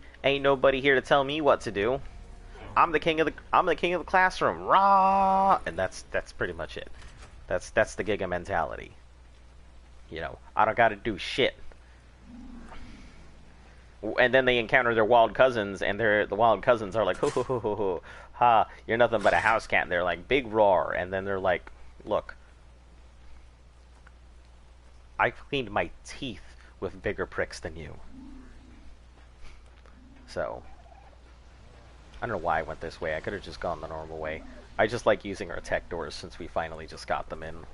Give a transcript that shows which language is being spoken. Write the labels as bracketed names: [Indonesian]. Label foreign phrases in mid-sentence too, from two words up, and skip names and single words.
[English] Ain't nobody here to tell me what to do. I'm the king of the classroom. Rah! And that's pretty much it. That's the Giga mentality. You know, I don't gotta do shit. And then they encounter their wild cousins, and the wild cousins are like, ho ho ho ho ho, ha, you're nothing but a house cat. And they're like, big roar. And then they're like, look, I cleaned my teeth with bigger pricks than you. So, I don't know why I went this way. I could have just gone the normal way. I just like using our tech doors since we finally just got them in.